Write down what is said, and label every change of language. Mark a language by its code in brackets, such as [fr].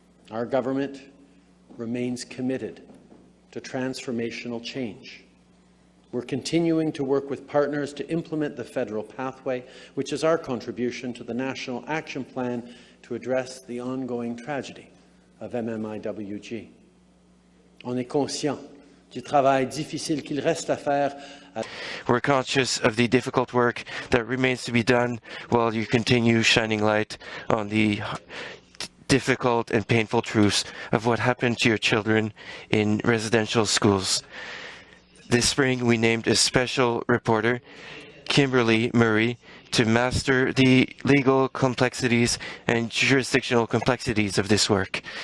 [en] Our government remains committed to transformational change. We're continuing to work with partners to implement the federal pathway, which is our contribution to the National Action Plan to address the ongoing tragedy of MMIWG. [fr] On est conscient du travail difficile qu'il reste à faire. [en] We're conscious of the difficult work that remains to be done while you continue shining light on the difficult and painful truths of what happened to your children in residential schools. This spring, we named a special reporter, Kimberly Murray, to master the legal complexities and jurisdictional complexities of this work.